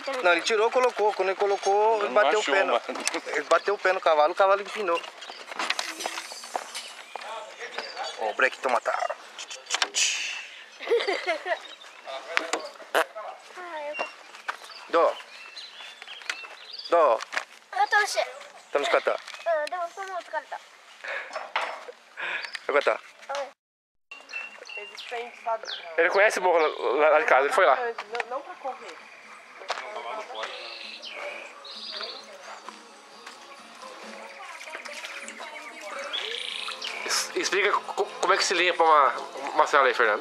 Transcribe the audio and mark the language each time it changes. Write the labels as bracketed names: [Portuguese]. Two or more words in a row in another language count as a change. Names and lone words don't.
[Portuguese] Não, ele tirou, colocou. Quando ele colocou, ele bateu o pé no. Ele bateu o pé no cavalo, o cavalo empinou. Ó, o break toma tá. Do. [Japanese] 楽しい。楽しかった。でもその疲れた。よかった。 [Portuguese] Eles têm, sabe? Ele conhece o morro lá de casa, ele foi lá. Não pra correr. Explica como é que se limpa uma cela aí, Fernando.